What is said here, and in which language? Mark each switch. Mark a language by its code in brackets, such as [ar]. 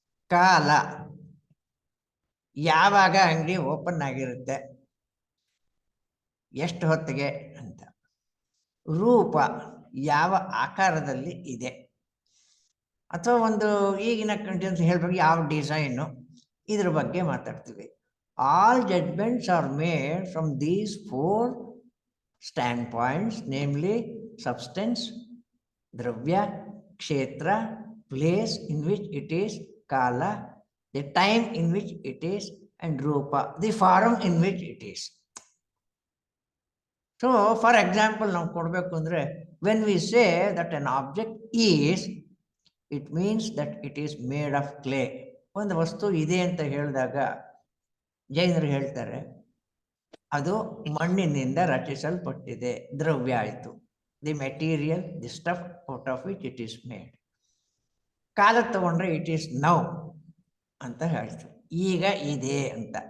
[kn] ಕಾಲ, ಯಾವಾಗ ಅಂಗಡಿ ಓಪನ್ ಆಗಿರುತ್ತೆ, ಎಷ್ಟು ಹೊತ್ತಿಗೆ ಅಂತ. ರೂಪ, ಯಾವ ಆಕಾರದಲ್ಲಿ ಇದೆ, ಅಥವಾ ಒಂದು ಈಗಿನ ಕಂಟೆಂಟ್ಸ್ ಹೇಳಬೇಕು ಯಾವ ಡಿಸೈನು, ಇದ್ರ ಬಗ್ಗೆ ಮಾತಾಡ್ತೀವಿ. [en] All judgments are made from these 4 standpoints, namely substance, dravya, kshetra, place in which it is, kala, the time in which it is, and rupa, the form in which it is. So for example, [kn] ನಾವು ಕೊಡಬೇಕು ಅಂದರೆ, [en] when we say that an object is, it means that it is made of clay. [kn] ಒಂದು ವಸ್ತು ಇದೆ ಅಂತ ಹೇಳಿದಾಗ ಜೈನರು ಹೇಳ್ತಾರೆ ಅದು ಮಣ್ಣಿನಿಂದ ರಚಿಸಲ್ಪಟ್ಟಿದೆ, ದ್ರವ್ಯ ಆಯಿತು. [en] The material, the stuff out of which it is made. [kn] ಕಾಲ ತಗೊಂಡ್ರೆ [en] it is now [kn] ಅಂತ ಹೇಳ್ತೀವಿ, ಈಗ ಇದೆ ಅಂತ.